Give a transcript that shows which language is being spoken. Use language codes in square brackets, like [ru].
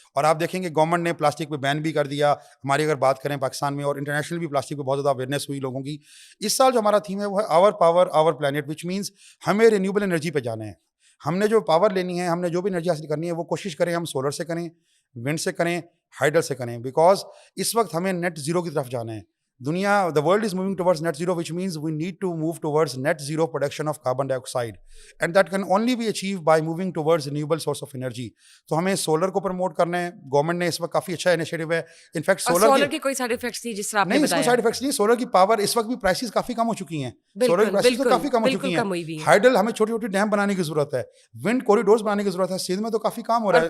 [ur] اور آپ دیکھیں گے گورنمنٹ نے پلاسٹک پہ بین بھی کر دیا. ہماری اگر بات کریں پاکستان میں اور انٹرنیشنل بھی پلاسٹک پہ بہت زیادہ اویئرنیس ہوئی لوگوں کی. اس سال جو ہمارا تھیم ہے وہ ہے آور power our plant, which means ہمیں رینیوبل انرجی پہ جانا ہے. ہم نے جو پاور لینی ہے, ہم نے جو بھی انرجی حاصل کرنی ہے, وہ کوشش کریں ہم سولر سے کریں, ونڈ سے کریں, ہائیڈل سے کریں, بیکاز اس وقت ہمیں نیٹ زیرو کی طرف جانا ہے. [en] دنیا the world is moving towards net zero, which means we need to move towards net zero production of carbon dioxide, and that can only be achieved by moving towards renewable source of energy. [ur] تو ہمیں solar کو promote کرنا ہے. Government نے اس وقت کافی اچھا initiative ہے. In fact solar کے کوئی سائیڈ ایفیکٹس نہیں جس طرح آپ نے بتایا. نہیں, اس کو سائیڈ ایفیکٹس نہیں. سولر کی پاور اس وقت بھی پرائسز کافی کم ہو چکی ہیں. سولر کی پرائسز تو کافی کم ہو چکی ہیں. ہائیڈل ہمیں چھوٹی چھوٹی ڈیم بنانے کی ضرورت ہے, ونڈ کوریڈورز بنانے کی ضرورت ہے. سندھ میں تو کافی کام ہو رہا ہے.